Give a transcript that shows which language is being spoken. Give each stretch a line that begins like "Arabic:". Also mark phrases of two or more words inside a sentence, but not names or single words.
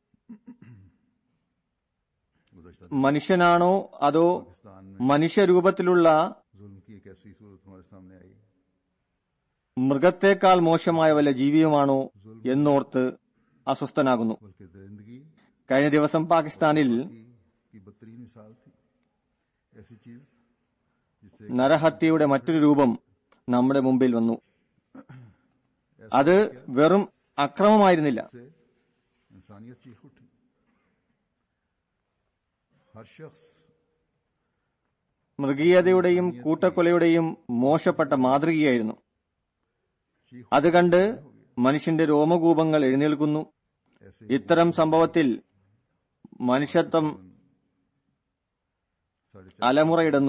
Malayalam: മനുഷ്യനാണോ അതോ മനുഷ്യരൂപത്തിലുള്ള
Urdu: ظلم کی ایک ایسی صورت ہمارے سامنے آئی
Malayalam: മൃഗത്തേക്കാൾ മോശമായ വല്ല ജീവിയുമാണോ എന്നോർത്ത് അസ്വസ്ഥനാകുന്നു.
Urdu: بلکہ درندگی
Malayalam: കഴിഞ്ഞ ദിവസം പാകിസ്ഥാനിൽ
Urdu: کی بدترین مثال تھی. ایسی چیز جس سے
Malayalam: നരഹത്യയുടെ മറ്റൊരു രൂപം നമ്മുടെ മുമ്പിൽ വന്നു. അത് വെറും അക്രമമായിരുന്നില്ല.
Urdu: انسانیت چیخ اٹھی. ہر شخص
Malayalam: മൃഗീയതയുടെയും കൂട്ടക്കൊലയുടെയും മോശപ്പെട്ട മാതൃകയായിരുന്നു. അത് കണ്ട് മനുഷ്യന്റെ രോമകൂപങ്ങൾ എഴുന്നേൽക്കുന്നു. ഇത്തരം സംഭവത്തിൽ മനുഷ്യത്വം അലമുറയിടുന്നു.